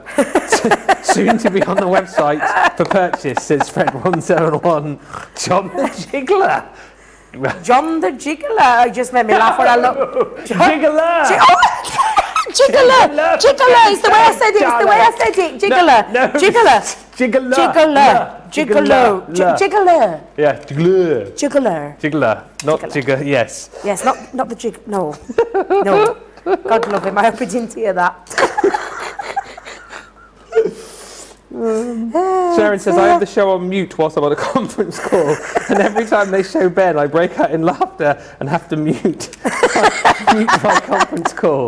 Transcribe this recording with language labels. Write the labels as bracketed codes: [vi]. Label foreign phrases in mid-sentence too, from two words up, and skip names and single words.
[en] Soon to be on the website for purchase, says Fred171. John the Jiggler. John the Jiggler. It just made me laugh when I looked. Jiggler! Jiggler. Jiggler is the way I said it. It's the way I said it. Jiggler. No. Jiggler. Jiggler. Jiggler. Jiggler. Jiggler. Yeah, jiggler. Jiggler. Jiggler. Not jigger, yes. Yes, not the jig. No. No. God love him. I hope he didn't hear that. Sharon says, I have the show on mute whilst I'm on a conference call, and every time they show Ben, I break out in laughter and have to mute my conference call.